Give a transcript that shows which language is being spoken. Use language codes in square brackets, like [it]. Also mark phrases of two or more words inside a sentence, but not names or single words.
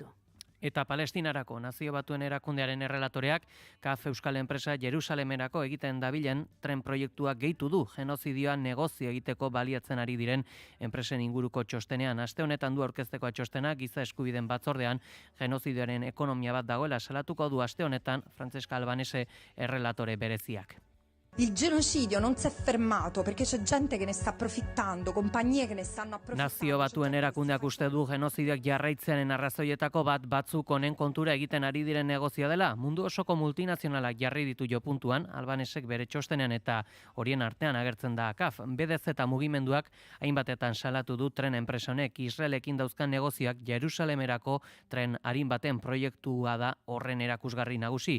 [eu] Eta Palestinarako Nazio Batuen Erakundearen errelatoreak KAF Euskal Enpresa Jerusalemerako egiten dabilen tren proiektua gehitu du genozidioa negozio egiteko baliatzen ari diren enpresen inguruko txostenean. Aste honetan du aurkezteko txostena giza eskubideen batzordean genozidioaren ekonomia bat dagoela salatuko du aste honetan Francesca Albanese errelatore bereziak. [it] Il genocidio non si è fermato perché c'è gente che ne sta approfittando, compagnie che ne stanno approfittando. [eu] Nazio Batuen Erakundeak uste du genozidioak jarraitzearen arrazoietako batzuk honen kontura egiten ari diren negozioa dela. Mundu osoko multinazionalak jarri ditu jo puntuan, Albanesek bere txostenean eta horien artean agertzen da KAF. BDZ eta mugimenduak hainbatetan salatu du tren enpresa honek Israelekin dauzkan negozioak Jerusalemerako tren arin baten proiektua da horren erakusgarri nagusi.